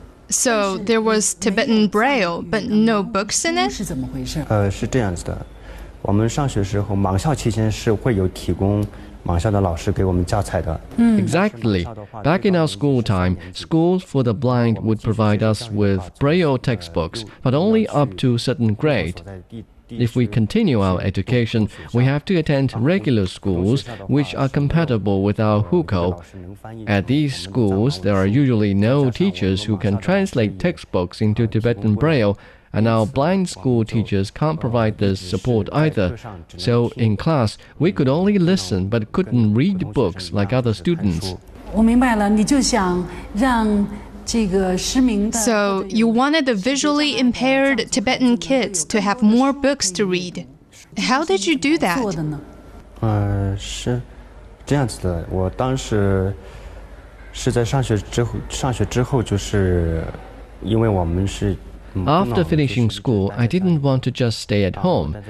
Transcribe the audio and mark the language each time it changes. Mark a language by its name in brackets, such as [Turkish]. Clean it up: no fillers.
[English] So there was Tibetan Braille, but no books in it? [Chinese] 是这样子的，我们上学时候盲校期间是会有提供盲校的老师给我们教材的。 [English] Exactly. Back in our school time, schools for the blind would provide us with Braille textbooks, but only up to certain grade. If we continue our education, we have to attend regular schools which are compatible with our hukou. At these schools, there are usually no teachers who can translate textbooks into Tibetan Braille, and our blind school teachers can't provide this support either. So in class, we could only listen but couldn't read books like other students. [Chinese] 我明白了，你就想让 [English] So, you wanted the visually impaired Tibetan kids to have more books to read. How did you do that? [Chinese] 是这样子的，我当时是在上学之后就是因为我们是 [English] After finishing school, I didn't want to just stay at home.